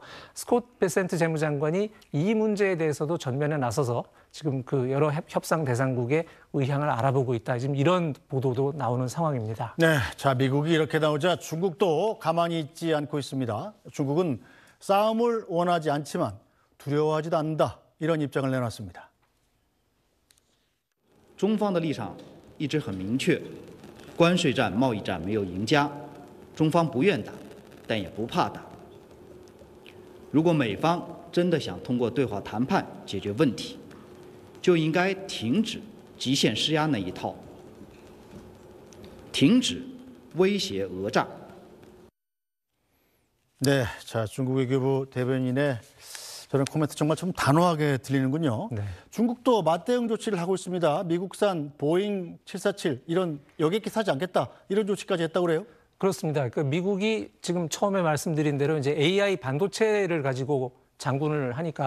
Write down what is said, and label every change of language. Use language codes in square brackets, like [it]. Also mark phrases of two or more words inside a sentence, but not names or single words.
[ko] 스콧 베센트 재무장관이 이 문제에 대해서도 전면에 나서서 지금 그 여러 협상 대상국의 의향을 알아보고 있다. 지금 이런 보도도 나오는 상황입니다. 네, 자 미국이 이렇게 나오자 중국도 가만히 있지 않고 있습니다. 중국은 싸움을 원하지 않지만 두려워하지도 않는다. 이런 입장을 내놨습니다. [zh] 中方的立场一直很明确，关税战、贸易战没有赢家，中方不愿打，但也不怕打。如果美方真的想通过对话谈判解决问题，就应该停止极限施压那一套，停止威胁讹诈。 [ko] 네, 자 중국 외교부 대변인의 저는 코멘트 정말 좀 단호하게 들리는군요. 중국도 맞대응 조치를 하고 있습니다. 미국산 보잉 747 이런 여객기 사지 않겠다 이런 조치까지 했다고 그래요? 그렇습니다. 그 미국이 지금 처음에 말씀드린 대로 이제 AI 반도체를 가지고 장군을 하니까